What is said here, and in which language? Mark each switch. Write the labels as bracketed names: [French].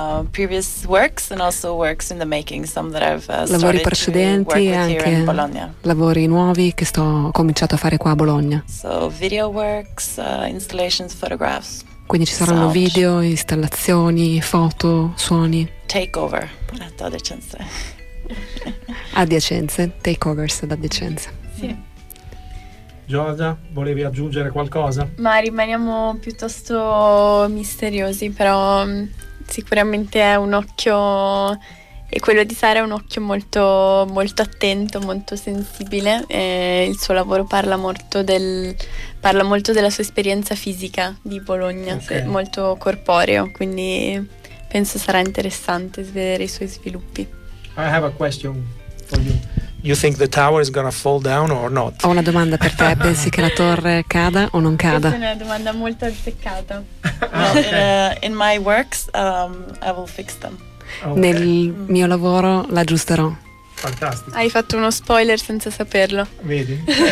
[English] previous works and also works in the making, some that I've [Italian] lavori precedenti e anche lavori nuovi che sto cominciato a fare qua a Bologna. [English] So video works, installations, photographs. [Italian] Quindi ci saranno sound, video, installazioni, foto, suoni. Takeover ad adiacenze. Adiacenze, takeovers ad adiacenze. Giorgia, volevi aggiungere qualcosa? Ma rimaniamo piuttosto misteriosi, però sicuramente è un occhio, e quello di Sara è un occhio molto, molto attento, molto sensibile, e il suo lavoro parla molto della sua esperienza fisica di Bologna, okay. Molto corporeo, quindi penso sarà interessante vedere i suoi sviluppi. [English] I have a question for you. You think the tower is gonna fall down or not? [Italian] Ho una domanda per te, pensi che la torre cada o non cada? Questa è una domanda molto azzeccata. [English] In my works, I will fix them. [Italian] Okay. Nel mio lavoro l'aggiusterò. Fantastico. Hai fatto uno spoiler senza saperlo. Vedi?